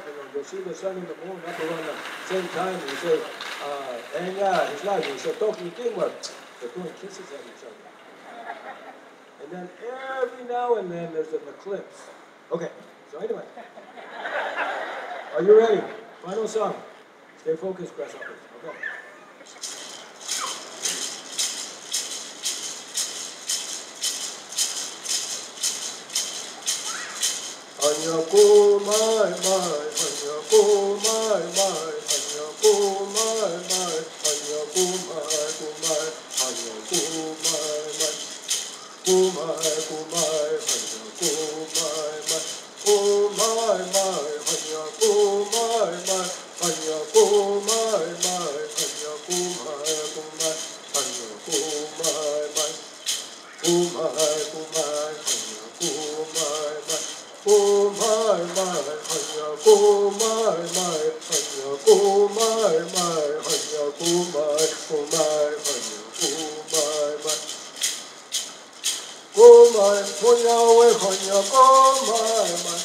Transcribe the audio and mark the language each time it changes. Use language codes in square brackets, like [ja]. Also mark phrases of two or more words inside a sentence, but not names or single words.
[en] You'll see the sun and the moon up around the same time, and you say, and yeah, it's not. You say, talking teamwork. They're doing kisses at each other. And then every now and then, there's an eclipse. Okay, so anyway. Are you ready? Final song. Stay focused, grasshoppers. Okay. Hanya ko mai mai, hanya ko mai mai, hanya ko mai mai, hanya ko mai ko mai, hanya ko mai mai, ko mai ko mai, hanya ko mai mai, ko mai mai, hanya ko mai mai, hanya ko mai mai, hanya ko mai ko mai, hanya ko mai mai, ko mai ko mai, hanya ko mai mai. Oh my my, hanya ko my my, hanya ko my my, hanya ko my hanya ko my my. Oh my, punya we hanya ko my my.